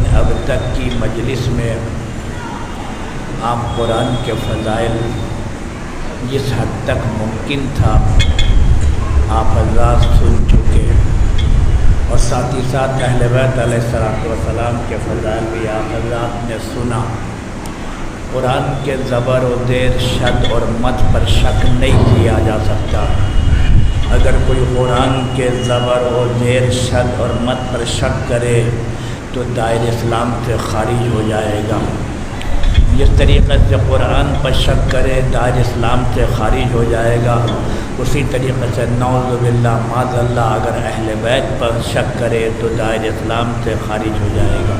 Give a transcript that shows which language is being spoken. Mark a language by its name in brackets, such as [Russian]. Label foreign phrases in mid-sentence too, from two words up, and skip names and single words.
[Urdu] اب تک کی مجلس میں آپ قرآن کے فضائل جس حد تک ممکن تھا آپ حضرات سن چکے، اور ساتھ ہی ساتھ اہل بیت [Arabic] علیہ السلام [Urdu] کے فضائل بھی آپ حضرات نے سنا. قرآن کے زبر و زیر شد اور مد پر شک نہیں کیا جا سکتا۔ اگر کوئی قرآن کے زبر و زیر شد اور مد پر شک کرے تو دائرہ اسلام سے خارج ہو جائے گا۔ جس طریقے سے قرآن پر شک کرے دائرہ اسلام سے خارج ہو جائے گا، اسی طریقے سے [Arabic] نعوذ باللہ معاذ اللہ [Urdu] اگر اہل بیت پر شک کرے تو دائرہ اسلام سے خارج ہو جائے گا۔